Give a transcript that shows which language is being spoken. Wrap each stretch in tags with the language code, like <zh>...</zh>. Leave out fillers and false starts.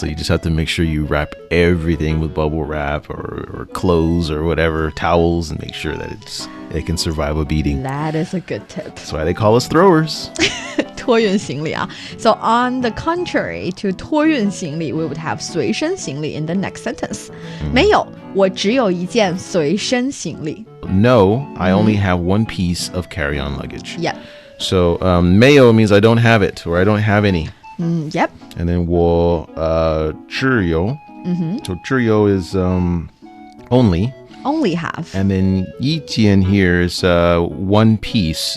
<en>So you just have to make sure you wrap everything with bubble wrap or clothes or whatever, towels, and make sure that it can survive a beating. That is a good tip. That's why they call us throwers.</en> <zh>托运行李啊.</zh> <en>So on the contrary to 托运行李, we would have 随身行李 in the next sentence.</en> <zh>没有，我只有一件随身行李.</zh> <en>No, I only have one piece of carry-on luggage. Yeah. So mayo means I don't have it, or I don't have any. Yep. And then 我只有. So 只有 is only. Only have. And then 一件 here is one piece.</en>